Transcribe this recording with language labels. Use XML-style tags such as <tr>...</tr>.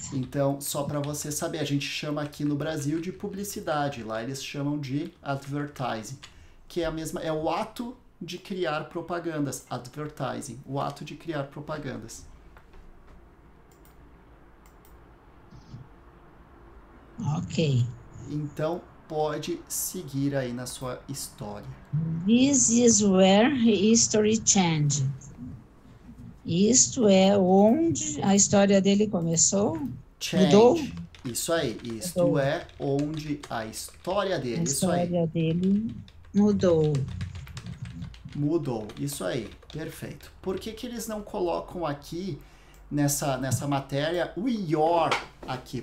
<pt>Então, só para você saber, a gente chama aqui no Brasil de publicidade, lá eles chamam de advertising, que é o ato de criar propagandas, advertising, o ato de criar propagandas. Ok. Então, pode seguir aí na sua história.</pt> <en>This is where history changed.</en> <pt>Isto é onde a história dele começou? Mudou? Isso aí. Isto é onde a história dele. A história dele mudou. Mudou. Isso aí. Perfeito. Por que eles não colocam aqui nessa matéria o your aqui?</pt>